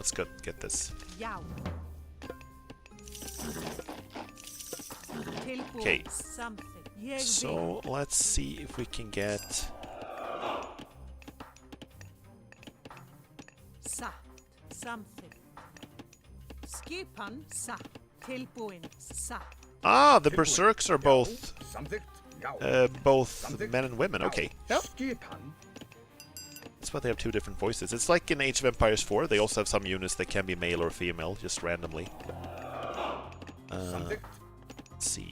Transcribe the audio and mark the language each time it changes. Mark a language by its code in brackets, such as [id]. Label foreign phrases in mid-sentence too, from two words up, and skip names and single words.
[en] Let's get this. Okay. So let's see if we can get... Something. [is] Skipan satt. Tilbúin satt. [en] Ah, the berserks are both men and women. Okay. Yep. That's why they have two different voices. It's like in Age of Empires 4. They also have some units that can be male or female, just randomly. Let's see.